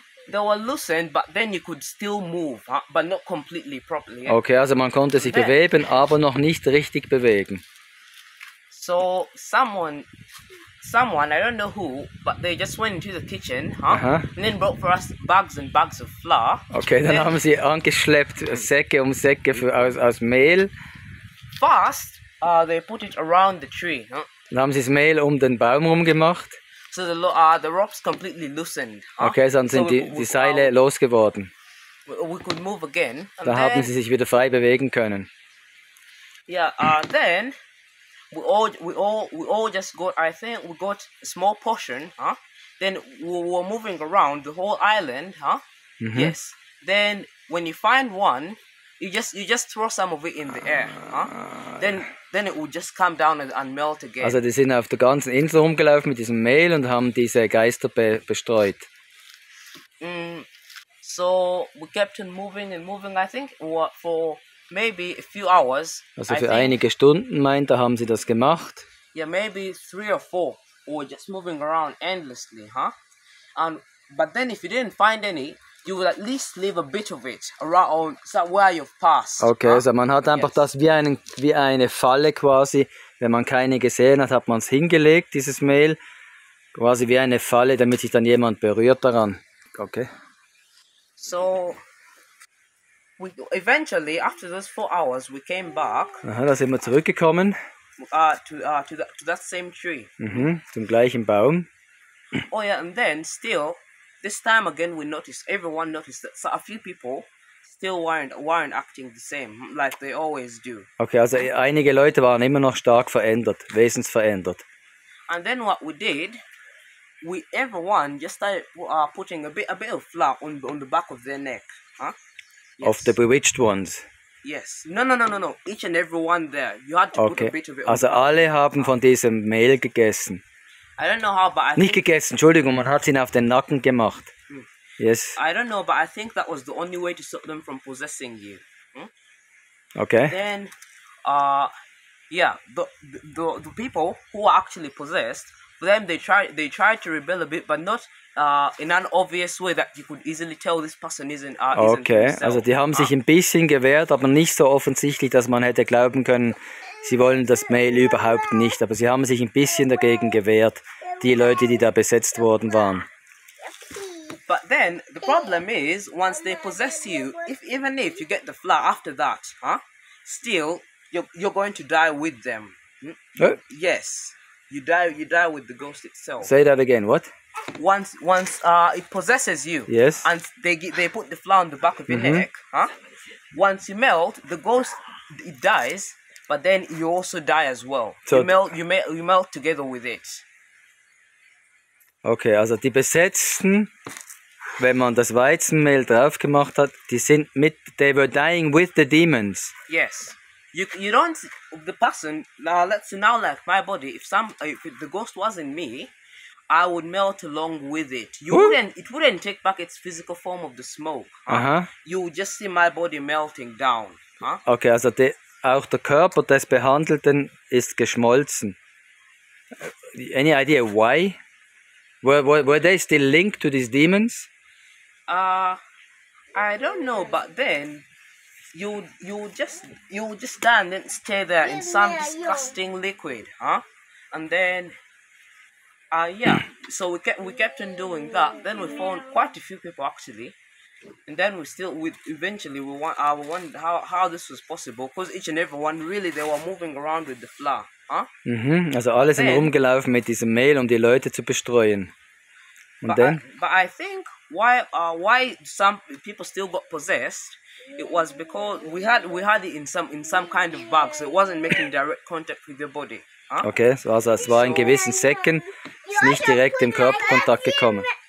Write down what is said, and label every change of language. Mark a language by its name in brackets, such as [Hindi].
[English] They were loosened, but then you could still move, but not completely properly. [German] Okay, also man konnte sich bewegen, aber noch nicht richtig bewegen. [English] So someone, I don't know who, but they just went into the kitchen, and then brought for us bags and bags of flour. [German] Okay, dann haben sie angeschleppt Säcke um Säcke aus Mehl. [English] First, they put it around the tree. [German] Dann haben sie das Mehl um den Baum herum gemacht. [English] So the ropes completely loosened. [German] Okay, dann sind die Seile losgeworden. [English] We could move again. And [German] Da haben sie sich wieder frei bewegen können. [English] Yeah. Then we all just got. I think we got a small portion. Then we were moving around the whole island. Yes. Then when you find one, you just throw some of it in the air. Then it would just come down and melt again. [German] Also die sind auf der ganzen Insel rumgelaufen mit diesem Mehl und haben diese Geister bestreut. [English] So we kept on moving and moving. I think for maybe a few hours. [German] Also für einige Stunden, meint er, haben sie das gemacht. [English] Yeah, maybe 3 or 4. We were just moving around endlessly, but then if you didn't find any, you would at least leave a bit of it around where you've passed. [German] Okay, also man hat einfach das wie eine Falle quasi. Wenn man keine gesehen hat, hat man es hingelegt, dieses Mehl. Quasi wie eine Falle, damit sich dann jemand berührt daran. Okay. [English] So, eventually, after those 4 hours, we came back. [German] Da sind wir zurückgekommen. [English] To that same tree. [German] Zum gleichen Baum. [English] Oh yeah, and then still, this time again, everyone noticed that a few people still weren't acting the same, like they always do. Okay, [German] also einige Leute waren immer noch stark verändert, wesensverändert. [English] And then what we did, everyone just started putting a bit of flour on the back of their neck. Yes. Of the bewitched ones. Yes. No. Each and every one there. You had to put a bit of it on [German] also alle haben von diesem Mehl gegessen. [English] I don't know how, but [German] Nicht gegessen, Entschuldigung, man hat es ihnen auf den Nacken gemacht. [English] Yes. I don't know, but I think that was the only way to stop them from possessing you. Okay. Then, yeah, the people who are actually possessed, for them they try to rebel a bit, but not in an obvious way that you could easily tell this person isn't Okay, himself. [German] also die haben sich ein bisschen gewehrt, aber nicht so offensichtlich, dass man hätte glauben können, sie wollen das Mail überhaupt nicht. Aber sie haben sich ein bisschen dagegen gewehrt, die Leute, die da besetzt worden waren. [English] But then the problem is, once they possess you, even if you get the flower after that, still you're going to die with them. Yes, you die with the ghost itself. Say that again. What? Once it possesses you, yes, and they put the flower on the back of your neck, once you melt, the ghost it dies, but then you also die as well. So you melt together with it. [German] Okay, also die Besetzten, wenn man das Weizenmehl drauf gemacht hat, die sind [English] they were dying with the demons. Yes. You don't, the person, let's say now like my body, if the ghost wasn't me, I would melt along with it. It wouldn't take back its physical form of the smoke. You would just see my body melting down. [German] Okay, also auch der Körper des Behandelten ist geschmolzen. [English] Any idea why? Were they still linked to these demons? I don't know, but then you just die and then stay there in some disgusting liquid, and then yeah, so we kept on doing that. Then we found quite a few people actually, and then eventually we wondered how this was possible, because each and every one really they were moving around with the flour. [German] Also alle sind rumgelaufen mit diesem Mehl, die Leute zu bestreuen. Und dann? [English] But I think why some people still got possessed, it was because we had it in some kind of bag, so it wasn't making direct contact with your body. [German] Okay, also es war in gewissen Säcken, ist nicht direkt im Körperkontakt gekommen.